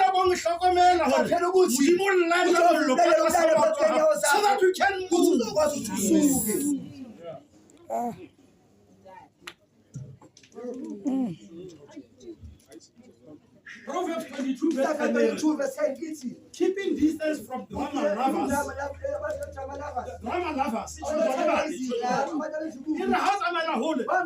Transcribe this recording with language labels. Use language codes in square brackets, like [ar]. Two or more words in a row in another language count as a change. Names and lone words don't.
[st] mo hlokomela hore Modimo o light mollo ka tlasa maoto a hao, [en] so that you can move. Proverbs 22 verse 10. Keeping distance from drama lovers. Drama lovers. In the house I'm a hole.